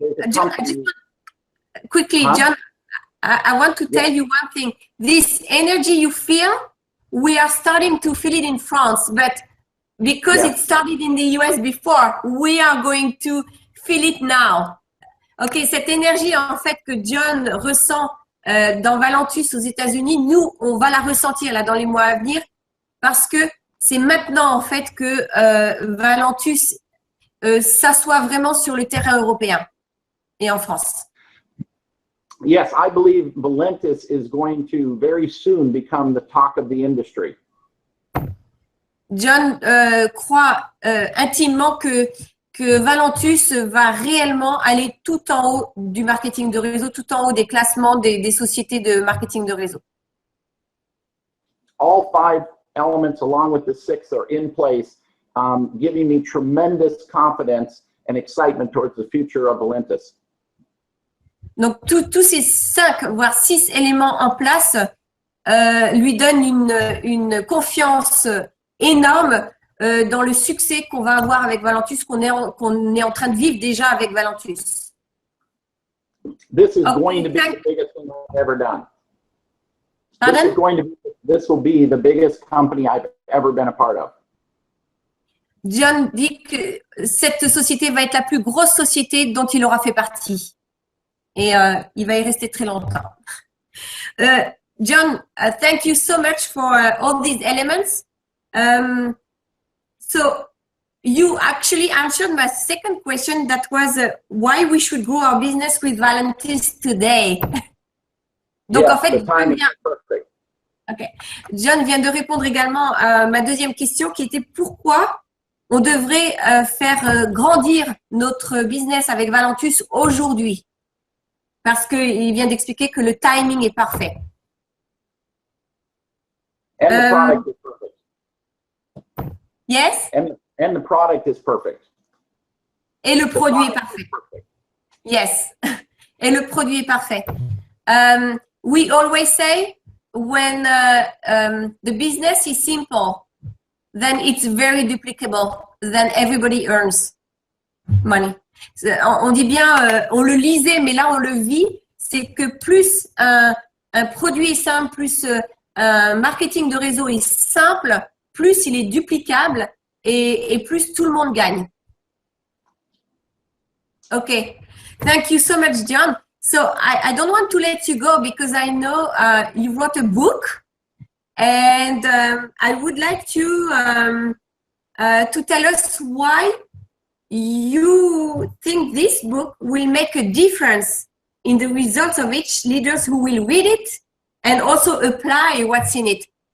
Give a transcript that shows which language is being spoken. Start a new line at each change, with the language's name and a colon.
English: John, quickly, John, I want to tell you one thing. This energy you feel, we are starting to feel it in France, but because it started in the US before, we are going to feel it now.
French: OK, cette énergie, en fait, que John ressent dans Valentus aux États-Unis, nous, on va la ressentir là dans les mois à venir parce que c'est maintenant, en fait, que Valentus s'assoit vraiment sur le terrain européen et en France.
English: Yes, I believe Valentis is going to very soon become the talk of the industry.
French: John croit intimement que que Valentus va réellement aller tout en haut du marketing de réseau, tout en haut des classements des sociétés de marketing de réseau.
English: All 5 elements along with the 6 are in place, giving me tremendous confidence and excitement towards the future of Valentus.
French: Donc, tous ces 5, voire 6 éléments en place lui donnent une confiance énorme dans le succès qu'on va avoir avec Valentus, qu'on est en train de vivre déjà avec Valentus.
English: This is going to be the biggest thing I've ever done.
French: Pardon?
English: This will be the biggest company I've ever been a part of.
French: John dit que cette société va être la plus grosse société dont il aura fait partie. Et il va y rester très longtemps.
English: John, thank you so much for all these elements. So you actually answered my second question, that was why we should grow our business with Valentus today.
French: Donc
English: Yes,
French: en fait,
English: the timing is perfect. Okay.
French: John vient de répondre également à ma deuxième question qui était pourquoi on devrait faire grandir notre business avec Valentus aujourd'hui. Parce qu'il vient d'expliquer que le timing est parfait.
English: And the product is perfect. Yes? And the product is perfect.
French: Et le produit est parfait. Yes. Et le produit est parfait.
English: We always say when the business is simple, then it's very duplicable, then everybody earns money.
French: On dit bien, on le lisait, mais là on le vit, c'est que plus un produit est simple, plus un marketing de réseau est simple, plus il est duplicable et plus tout le monde gagne.
English: Okay, thank you so much, John. So I don't want to let you go because I know you wrote a book, and I would like to tell us why you think this book will make a difference in the results of each leaders who will read it and also apply what's in it.